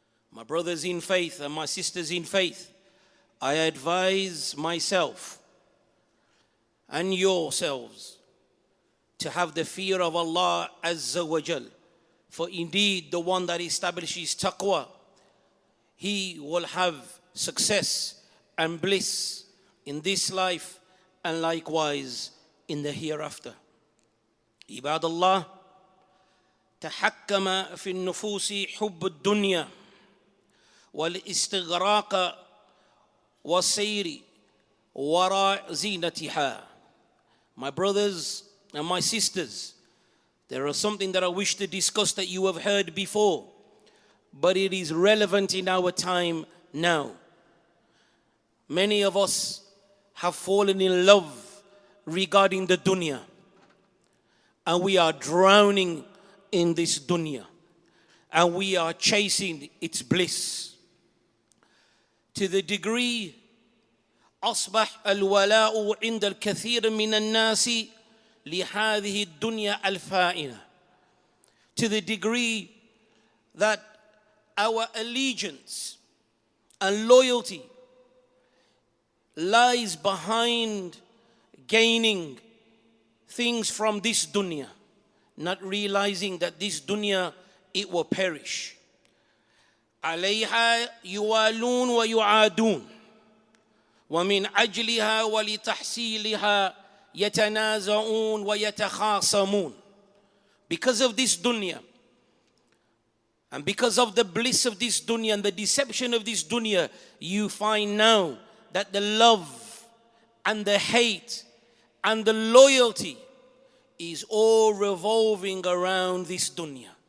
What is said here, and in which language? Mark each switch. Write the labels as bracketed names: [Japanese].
[English] My brothers in faith and my sisters in faith, I advise myself and yourselves to have the fear of Allah Azza wa Jal. For indeed, the one that establishes taqwa, he will have success and bliss in this life and likewise in the hereafter. [Arabic] Ibadallah, تحكم في النفوس حب الدنيا والاستغراق والسير وراء زينتها. [English] My brothers and my sisters, there is something that I wish to discuss that you have heard before, but it is relevant in our time now. Many of us have fallen in love regarding the dunya, and we are drowning in this dunya, and we are chasing its bliss to the degree [Arabic] أصبح الولاء عند الكثير من الناس لهذه الدنيا الفائنة, [English] to the degree that our allegiance and loyalty lies behind gaining things from this dunya, not realizing that this dunya, it will perish. [Arabic] عليها يوالون ويعادون ومن أجلها ولتحصيلها يتنازعون ويتخاصمون. [English] Because of this dunya and because of the bliss of this dunya and the deception of this dunya, you find now that the love and the hate and the loyalty is all revolving around this dunya.